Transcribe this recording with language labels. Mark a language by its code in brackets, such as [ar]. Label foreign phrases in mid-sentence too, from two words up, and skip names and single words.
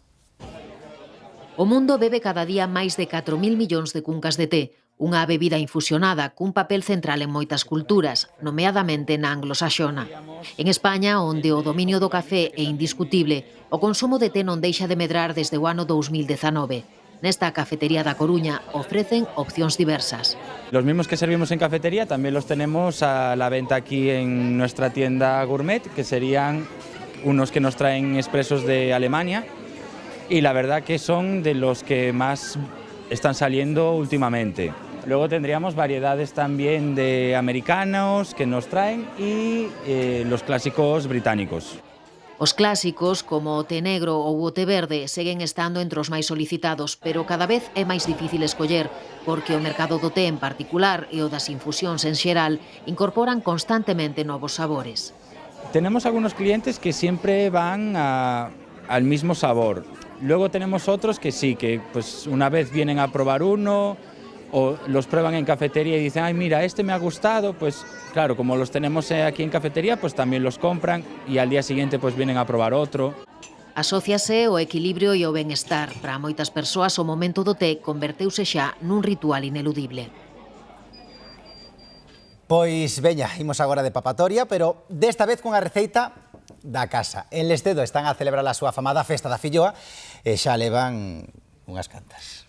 [gl] O mundo bebe cada día máis de 4.000 millóns de cuncas de té, unha bebida infusionada cun papel central en moitas culturas, nomeadamente na anglosaxona. En España, onde o dominio do café é indiscutible, o consumo de té non deixa de medrar desde o ano 2019. Nesta cafetería da Coruña ofrecen opcións diversas. [es] Los mismos que servimos en cafetería también los tenemos a la venta aquí en nuestra tienda gourmet, que serían unos que nos traen expresos de Alemania, y la verdad que son de los que más están saliendo últimamente. Luego tendríamos variedades también de americanos que nos traen y los clásicos británicos. [gl] Os clásicos, como o té negro ou o té verde, seguen estando entre os máis solicitados, pero cada vez é máis difícil escoller, porque o mercado do té en particular e o das infusións en xeral incorporan constantemente novos sabores. [es] Tenemos algunos clientes que siempre van al mismo sabor. Luego tenemos otros que sí, que pues una vez vienen a probar uno o los prueban en cafetería y dicen, ay mira, este me ha gustado, pues claro, como los tenemos aquí en cafetería, pues también los compran y al día siguiente pues vienen a probar otro. [gl] Asóciase o equilibrio e o benestar. Para moitas persoas o momento do té converteuse xa nun ritual ineludible. Pois veña, imos agora de papatoria, pero desta vez cunha receita da casa. En Lestedo están a celebrar a súa famada Festa da Filloa e xa levan unhas cantas.